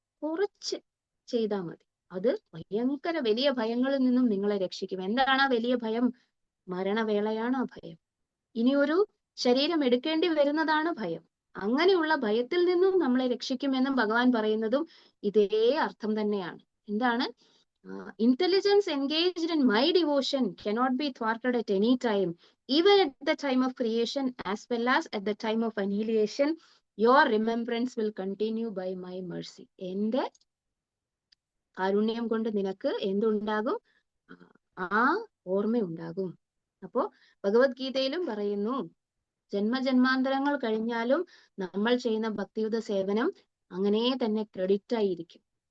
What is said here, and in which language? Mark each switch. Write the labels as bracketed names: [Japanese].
[Malayalam] കുറച്ച് ചെയ്താൽ മതി, അത് ഭയങ്കര വലിയ ഭയങ്ങളിൽ നിന്നും നിങ്ങളെ രക്ഷിക്കും. എന്താണ് ആ വലിയ ഭയം? മരണവേളയാണ് ആ ഭയം. ഇനിയൊരു ശരീരം എടുക്കേണ്ടി വരുന്നതാണ് ഭയം. അങ്ങനെയുള്ള ഭയത്തിൽ നിന്നും നമ്മളെ രക്ഷിക്കുമെന്നും ഭഗവാൻ പറയുന്നതും ഇതേ അർത്ഥം തന്നെയാണ്. എന്താണ്? [English] Intelligence engaged in my devotion cannot be thwarted at any time, even at the time of creation as well as at the time of annihilation. Your remembrance will continue by my mercy. [Malayalam] എന്റെ കാരുണ്യം കൊണ്ട് നിനക്ക് എന്തുണ്ടാകും? ആ ഓർമ്മയുണ്ടാകും. അപ്പോ ഭഗവത്ഗീതയിലും പറയുന്നു, ജന്മജന്മാന്തരങ്ങൾ കഴിഞ്ഞാലും നമ്മൾ ചെയ്യുന്ന ഭക്തിയുത സേവനം അങ്ങനെ തന്നെ ക്രെഡിറ്റ് ആയിരിക്കും.